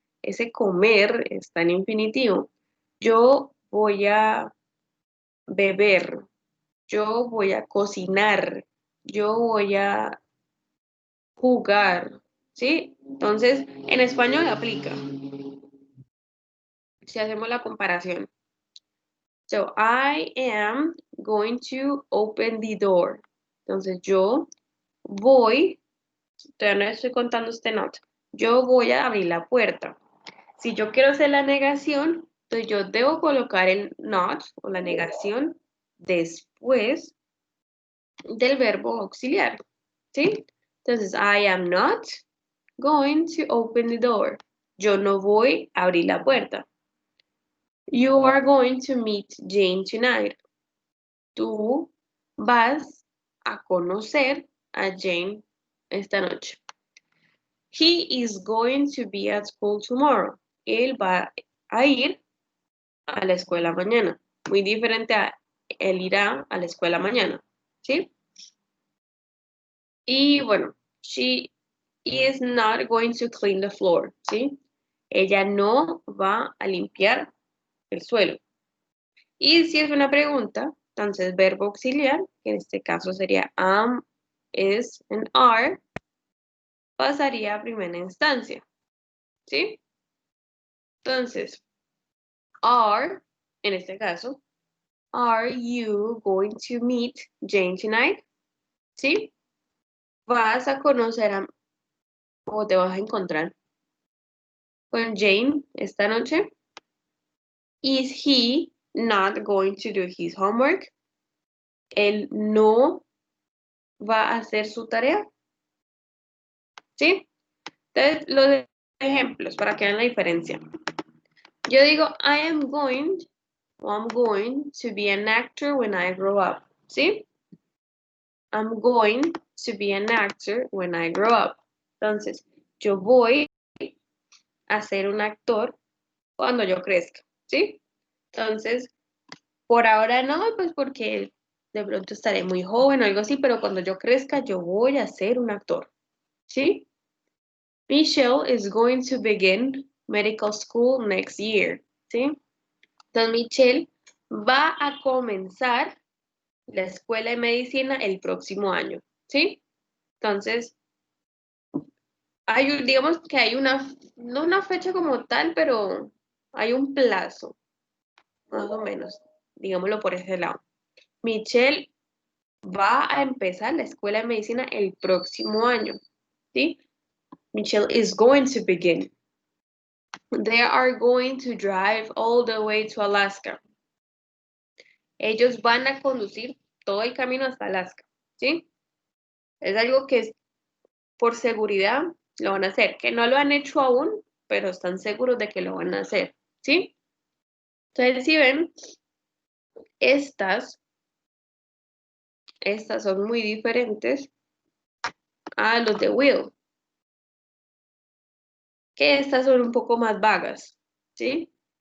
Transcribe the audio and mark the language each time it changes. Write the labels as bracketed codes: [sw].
[es] ese comer está en infinitivo. Yo voy a beber, yo voy a cocinar, yo voy a jugar, ¿sí? Entonces, en español aplica. Si hacemos la comparación. [en] So, I am going to open the door. [es] Entonces, yo voy, todavía no estoy contando este not. Yo voy a abrir la puerta. Si yo quiero hacer la negación, entonces yo debo colocar el not o la negación después del verbo auxiliar, ¿sí? [en] Entonces, I am not going to open the door. [es] Yo no voy a abrir la puerta. [en] You are going to meet Jane tonight. [es] Tú vas a conocer a Jane esta noche. [en] He is going to be at school tomorrow. [es] Él va a ir a la escuela mañana. Muy diferente a él irá a la escuela mañana, ¿sí? Y bueno, [en] she is not going to clean the floor, ¿sí? [es] Ella no va a limpiar el suelo. Y si es una pregunta, entonces verbo auxiliar, que en este caso sería am, is, and are, pasaría a primera instancia, ¿sí? [en] Entonces, are, [es] en este caso, [en] are you going to meet Jane tonight? [es] ¿Sí? ¿Vas a conocer o te vas a encontrar con Jane esta noche? [en] Is he not going to do his homework? [es] Él no va a hacer su tarea, ¿sí? Entonces, los ejemplos para que vean la diferencia. Yo digo, [en] I'm going to be an actor when I grow up, ¿sí? I'm going to be an actor when I grow up. [es] Entonces, yo voy a ser un actor cuando yo crezca, ¿sí? Entonces, por ahora no, pues porque de pronto estaré muy joven o algo así, pero cuando yo crezca yo voy a ser un actor, ¿sí? [en] Michelle is going to begin medical school next year, ¿sí? [es] Entonces, Michelle va a comenzar la escuela de medicina el próximo año, ¿sí? Entonces, digamos que hay no una fecha como tal, pero hay un plazo, más o menos, digámoslo por ese lado. Michelle va a empezar la escuela de medicina el próximo año, ¿sí? [en] Michelle is going to begin. They are going to drive all the way to Alaska. [es] Ellos van a conducir todo el camino hasta Alaska, ¿sí? Es algo que por seguridad lo van a hacer, que no lo han hecho aún, pero están seguros de que lo van a hacer, ¿sí? Entonces, si ven, estas son muy diferentes a los de will, que estas son un poco más vagas, ¿sí?